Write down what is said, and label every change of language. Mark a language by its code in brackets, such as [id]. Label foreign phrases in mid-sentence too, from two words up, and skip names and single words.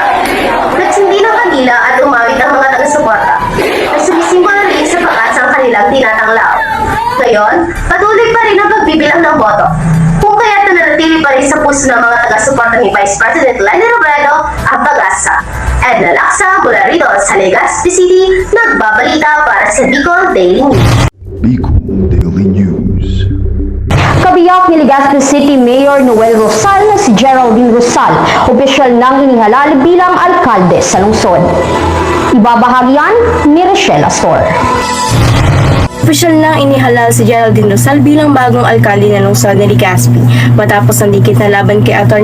[tl] Nagsindi ng kandila at umawit ang mga taga-suporta na sumisimbolo rin sa pag-asang kanilang tinatanglaw. Ngayon, patuloy pa rin ang pagbibilang ng boto. Kung kaya't nanatili pa rin sa puso ng mga taga-suporta ni Vice President Leni Robredo ang pag-asa. Edna Laksa, mula rito sa Legazpi City, nagbabalita para sa Bicol Daily News. Bicol Daily News. Kabiyak ni Legazpi City Mayor Noel Rosal na si Geraldine Rosal, opisyal nang inihalal bilang alkalde sa lungsod. Ibabahagyan ni Rochelle Astor. Opisyal nang inihalal si Geraldine Rosal bilang bagong alkalde ng lungsod ni Legazpi matapos ang dikit na laban kay Atty.